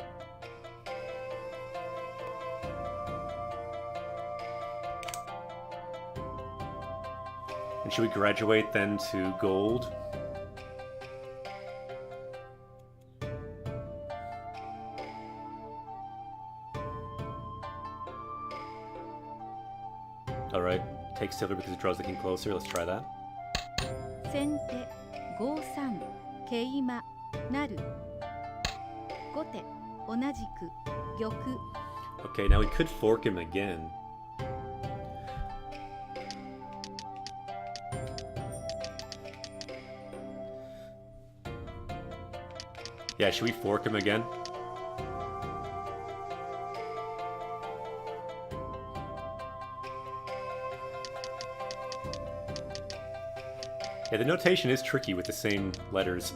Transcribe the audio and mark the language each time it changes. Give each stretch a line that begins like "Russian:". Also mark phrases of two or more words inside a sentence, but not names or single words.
English: And should we graduate then to gold? Alright, take silver because it draws the king closer. Let's try that.
Japanese: 先手5三桂馬成後手同じく玉
English: Okay, now we could fork him again. Yeah, should we fork him again? Yeah, the notation is tricky with the same letters.